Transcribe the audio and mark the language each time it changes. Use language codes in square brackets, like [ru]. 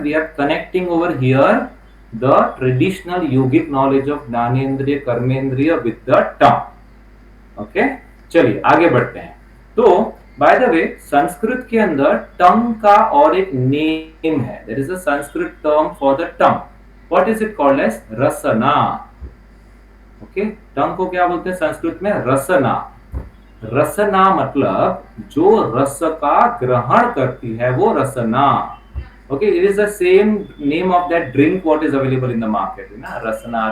[en] We are connecting over here the traditional yogic knowledge of Jnanendriya, Karmendriya with the tongue. [hi] Okay, चलिए आगे बढ़ते हैं। तो [en] by the way, [hi] Sanskrit के अंदर टंग का और एक नेम है। [en] There is a Sanskrit term for the tongue. What is it called as? Rasana. [hi] Okay, टंग को क्या बोलते हैं संस्कृत में? रसना। रसना मतलब जो रस का ग्रहण करती है वो रसना। [en] Okay, it is the same name of that drink what is available in the market, ना, रसना।